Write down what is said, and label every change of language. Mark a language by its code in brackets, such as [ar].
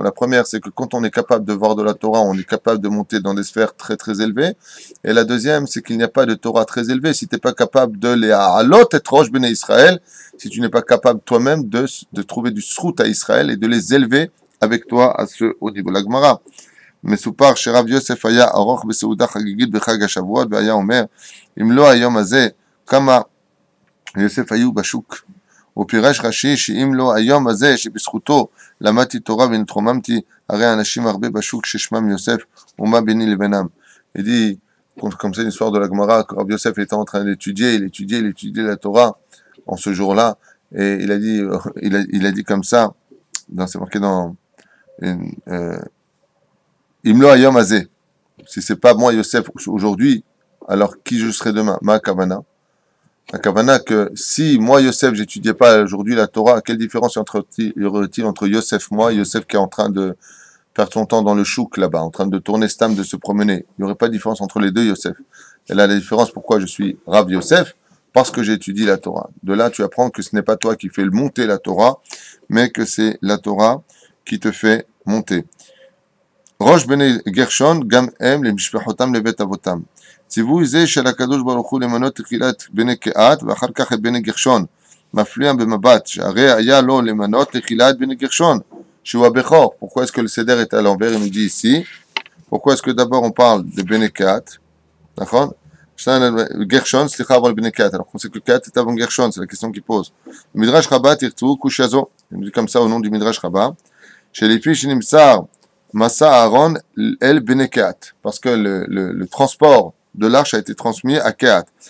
[fr] La première, c'est que quand on est capable de voir de la Torah, on est capable de monter dans des sphères très très élevées. Et la deuxième, c'est qu'il n'y a pas de Torah très élevée. Si tu n'es pas capable de les ha'alot et rosh Bnei Israël, si tu n'es pas capable toi-même de trouver du srout à Israël et de les élever avec toi à ce haut niveau. [he] La Gemara, מסופר שרב יוסף היה ארוך בסעודה חגיגית בחג השבועות והיה אומר אם לא היום הזה כמה יוסף היו בשוק ופירש רש"י שאם לא היום הזה שבזכותו למדתי תורה ונתרוממתי הרי אנשים הרבה בשוק ששמם יוסף ומה ביני לבינם. [fr] Il dit comme c'est l'histoire de la Gemara, que Rav Yosef était en train d'étudier, il étudiait la Torah en ce jour-là et il a dit comme ça, c'est marqué dans [he] Imlo Ayom Azeh. [fr] Si c'est pas moi Yosef aujourd'hui, alors qui je serai demain? Ma Kavana. La Kavana que si moi Yosef j'étudiais pas aujourd'hui la Torah, quelle différence y aurait-il entre Yosef moi, Yosef qui est en train de perdre son temps dans le chouk là-bas, en train de tourner stam, de se promener? Il n'y aurait pas de différence entre les deux Yosef. Et là la différence pourquoi je suis Rav Yosef? Parce que j'étudie la Torah. De là tu apprends que ce n'est pas toi qui fais monter la Torah, mais que c'est la Torah qui te fait monter. [he] ראש בני גרשון גם הם למשפחותם לבית אבותם. ציווי זה של הקדוש ברוך הוא למנות תחילת בני קהת ואחר כך את בני גרשון מפליע במבט שהרי היה לו למנות תחילת בני גרשון שהוא הבכור. [fr] Pourquoi est-ce que le seder est à l'envers? Il nous dit ici. Pourquoi est-ce que d'abord on parle de בני קהת? [he] נכון? גרשון, סליחה, אבל בני קהת. [fr] Alors on sait que קהת est avant גרשון, c'est la question qu'il pose. [he] מדרש רבה תרצו קושיה זו. [fr] Il nous dit comme ça au nom du מדרש רבה. [he] שלפי שנמסר Massa Aaron el Bene Kehat, [fr] parce que le transport de l'arche a été transmis à Kehat.